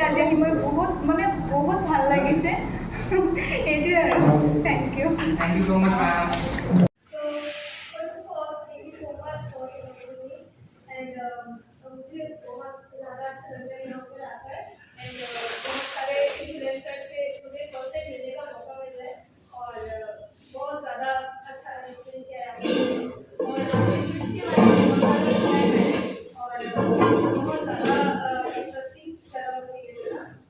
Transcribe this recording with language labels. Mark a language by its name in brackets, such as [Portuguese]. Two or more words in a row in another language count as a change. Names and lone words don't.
[Assamese] আজি আহি মই বহুত ভাল লাগিছে। এইটোৱে আৰু [English] thank you Thank you so much, ma'am. So first of all, thank you so much for inviting me. [Hindi] And मुझे बहुत ज़्यादा अच्छा लगता है यहाँ पर आकर and बहुत सारे इन्फ्लुएंसर से मुझे [English] first time [Hindi] मिलने का मौका मिल रहा है और बहुत ज़्यादा अच्छा एक्सपीरियंस किया है और इस चीज़ के बारे में बहुत ज़्यादा और बहुत ज़्यादा इंटरेस्टिंग लगा मुझे ये जाना.